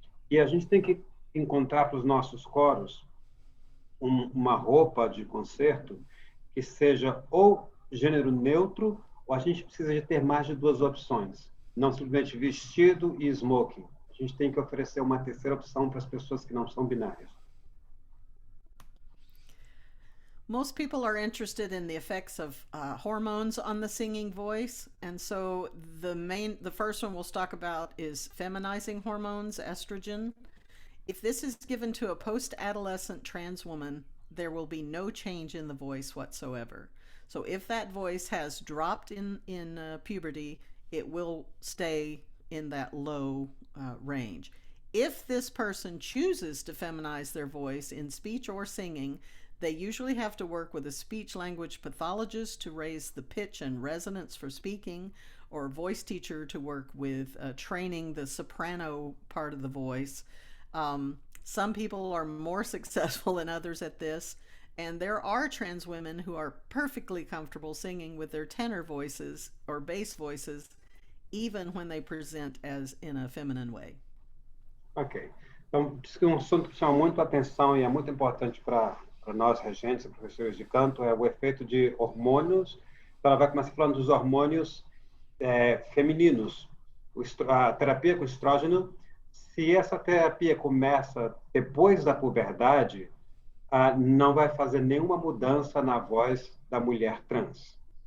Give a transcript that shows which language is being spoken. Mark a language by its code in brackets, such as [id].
[pt] E a gente tem que encontrar para os nossos coros uma roupa de concerto que seja ou gênero neutro, ou a gente precisa de ter mais de duas opções. Não simplesmente vestido e smoking. A gente tem que oferecer uma terceira opção para as pessoas que não são binárias. [en] Most people are interested in the effects of hormones on the singing voice, and so the first one we'll talk about is feminizing hormones, estrogen. If this is given to a post-adolescent trans woman, there will be no change in the voice whatsoever. So if that voice has dropped in puberty, it will stay in that low range. If this person chooses to feminize their voice in speech or singing, they usually have to work with a speech-language pathologist to raise the pitch and resonance for speaking, or a voice teacher to work with training the soprano part of the voice. Some people are more successful than others at this, and there are trans women who are perfectly comfortable singing with their tenor voices or bass voices, even when they present as in a feminine way. Ok. [pt] Então, diz que um assunto que chama muito a atenção e é muito importante para nós, regentes e professores de canto, é o efeito de hormônios. Então, ela vai começar falando dos hormônios femininos. A terapia com estrógeno, se essa terapia começa depois da puberdade, não vai fazer nenhuma mudança na voz da mulher trans.